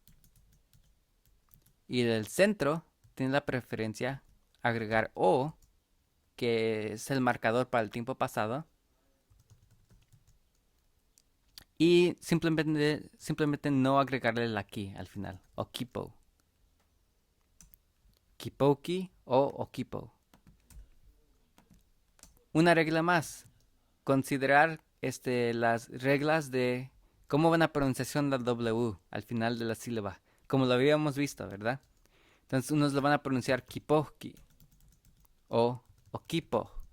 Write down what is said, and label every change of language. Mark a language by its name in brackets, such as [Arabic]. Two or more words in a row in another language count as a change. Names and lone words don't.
[Spanish] Y del centro tiene la preferencia agregar o, que es el marcador para el tiempo pasado. Y simplemente no agregarle la ki al final. O kipo. Kipoki o okipo. Una regla más. Considerar las reglas de cómo va la pronunciación de la W al final de la sílaba. Como lo habíamos visto, ¿verdad? Entonces unos lo van a pronunciar kipoki o okipo.